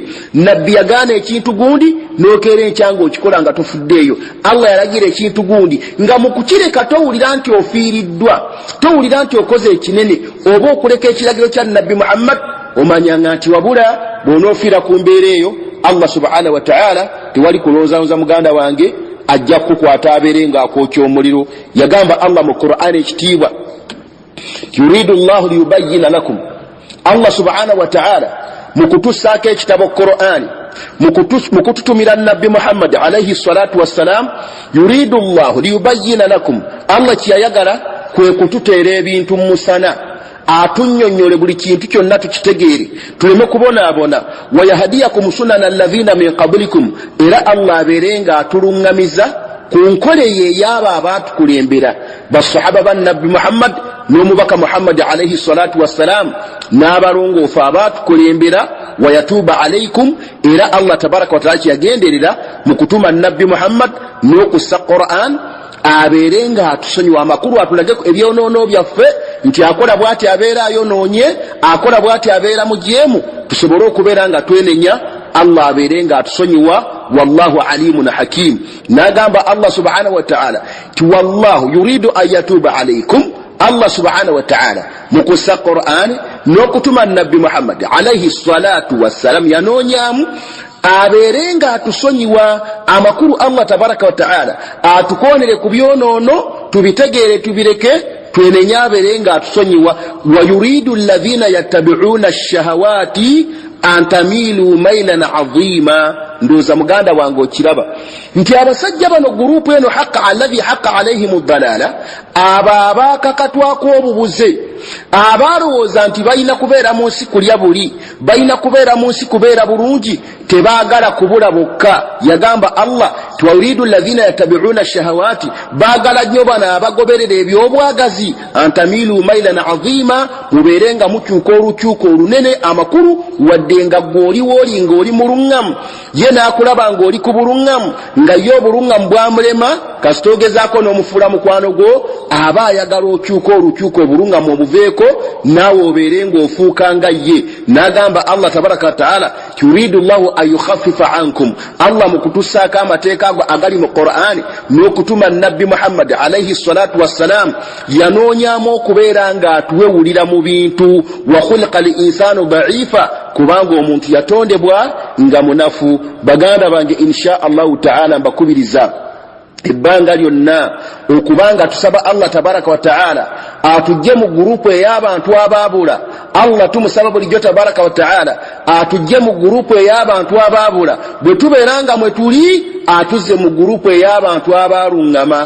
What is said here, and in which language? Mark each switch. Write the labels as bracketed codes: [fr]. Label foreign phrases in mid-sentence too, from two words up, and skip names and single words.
[lg] nabbi yagaana ekintu gundi nokeera enkya ng'okikola nga tofuddeeyo, Allah yalagira ekintu gundi nga mu kukireka towulira nti ofiiriddwa, towulira nti okoze ekinene oba okuleka ekiragiro kya nabbi Muhammad, omanyanga nti wabula bw'onoofiira ku mbeera eyo Allah [ar] سبحانه وتعالى [lg] tewali kulowoozawoza muganda wange ajja kukwata abeere ng'akwokya omuliro. Yagamba Allah mu Qur'ani ekitiibwa, [ar] يريد الله ليبين لكم, [lg] Allah [ar] سبحانه وتعالى [lg] mukutussaako ekitabo Qur'ani, mukututumira nabbi Muhammad [ar] عليه الصلاة والسلام, يريد الله ليبين لكم, [lg] Allah kyeyayagala kwe kututeera ebintu musana, atunnyonnyole buli kintu kyonna tukitegeere tuleme kubonaabona, [ar] ويهديكم سنن الذين من قبلكم, [lg] era Allah abeere ng'atuluŋŋamiza ku nkole ye ey'abo abaatukulembera basahaba ba nabbi Muhammad n'omubaka Muhammad [ar] عليه الصلاة والسلام [lg] n'abalongoofu abaatukulembera, [ar] ويتوب عليكم, [lg] era Allah [ar] تبارك وتعالى [lg] kyeyagenderera mu kutuma nabbi Muhammad n'okussa Qur'an abeere ng'atusonyiwa amakulu, atulage ebyonoono byaffe nti akola bw'ati abeera ayonoonye, akola bw'ati abeera mujeemu, tusobole okubeera nga twenenya. Allah abeere ng'atusonyiwa, [ar] والله عليم حكيم. [lg] N'agamba Allah [ar] سبحانه وتعالى [lg] ti [ar] والله يريد أن يتوب عليكم, [lg] Allah [ar] سبحانه وتعالى [lg] mukussa Qur'an n'okutuma nabbi Muhammad [ar] عليه الصلاة والسلام [lg] yanoonyaamu abeere ng'atusonyiwa amakulu Allah [ar] تبارك وتعالى, [lg] atukoonere ku byonoono tubitegeere tubireke, twenenye abeere ng'atusonyiwa. [ar] ويريد الذين يتبعون الشهوات أن تميلوا ميلا عظيما. [lg] Ndoza muganda wange okiraba nti abasajja bano gurupu eno [ar] حق الذي حق عليهم الضلالة, [lg] abo abaakakatwako obubuze, abalowooza nti balina kubeera mu nsi kulya buli, balina kubeera mu nsi kubeera bulungi, tebaagala kubula bokka. Yagamba Allah ti [ar] ويريد الذين يتبعون الشهوات, [lg] baagala nnyo bano abagoberera ebyobwagazi, [ar] أن تميلوا ميلا عظيما, [lg] mubeere nga mukyuka olukyuka olunene amakulu, wadde nga gw'oliwooli ng'oli muluŋŋamu, ye n'akulaba ng'oli ku buluŋŋamu, nga ye obuluŋŋamu bwamulema, kasita ogezaako n'omufuula mukwano gwo, aba ayagala okyuka olukyuka obuluŋŋamu obuveeko, naawe obeere ng'ofuuka nga ye. N'agamba Allah [ar] تبارك وتعالى يريد الله أن يخفف عنكم, [lg] Allah mu kutussaako amateeka agali mu Qur'ani n'okutuma nabbi Muhammad [ar] عليه الصلاة والسلام [lg] yanoonyaamu okubeera ng'atuwewulira mu bintu. [ar] وخلق الإنسان ضعيفا, [lg] kubanga omuntu yatondebwa nga munafu. Baganda bange [ar] إن شاء الله تعالى [lg] mbakubiriza ebbanga lyonna okubanga tusaba Allah [ar] تبارك وتعالى [lg] atujje mu gurupu ey'abantu abaabula. Allah tumusaba bulijjo [ar] تبارك وتعالى [lg] atujje mu gurupu ey'abantu abaabula, bwe tubeeranga mwe tuli atuzze mu gurupu ey'abantu abaluŋŋama.